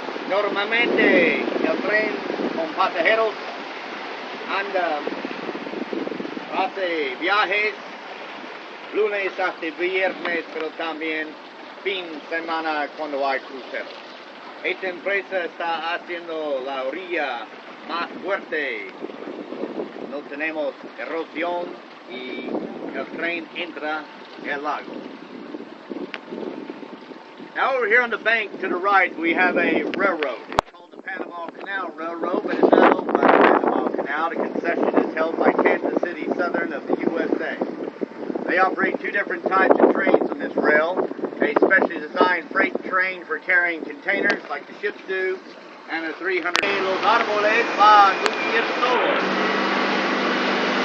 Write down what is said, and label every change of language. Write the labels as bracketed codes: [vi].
[es] Normalmente el tren con pasajeros anda, hace viajes lunes hasta viernes, pero también fin de semana cuando hay cruceros. Esta empresa está haciendo la orilla más fuerte. No tenemos erosión y el tren entra el lago. [en] Now over here on the bank to the right we have a railroad. It's called the Panama Canal Railroad, but it's not owned by the Panama Canal. The concession is held by Kansas City Southern of the USA. They operate two different types of trains on this rail. A specially designed freight train for carrying containers like the ships do, and a 300. [es] Los árboles van a ir solos.